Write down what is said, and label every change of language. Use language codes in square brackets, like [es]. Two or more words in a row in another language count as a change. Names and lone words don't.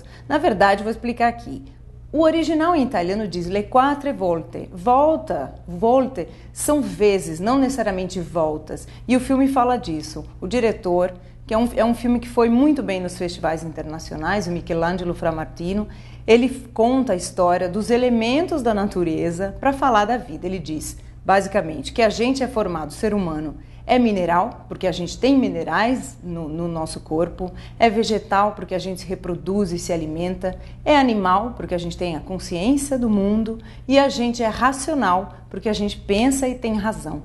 [pt] Na verdade, vou explicar aqui. O original em italiano diz le quattro volte. Volta, volte, são vezes, não necessariamente voltas. E o filme fala disso. O diretor, que é um filme que foi muito bem nos festivais internacionais, o Michelangelo Framartino, ele conta a história dos elementos da natureza para falar da vida. Ele diz, basicamente, que a gente é formado, o ser humano, é mineral, porque a gente tem minerais no nosso corpo, é vegetal, porque a gente se reproduz e se alimenta, é animal, porque a gente tem a consciência do mundo, e a gente é racional, porque a gente pensa e tem razão.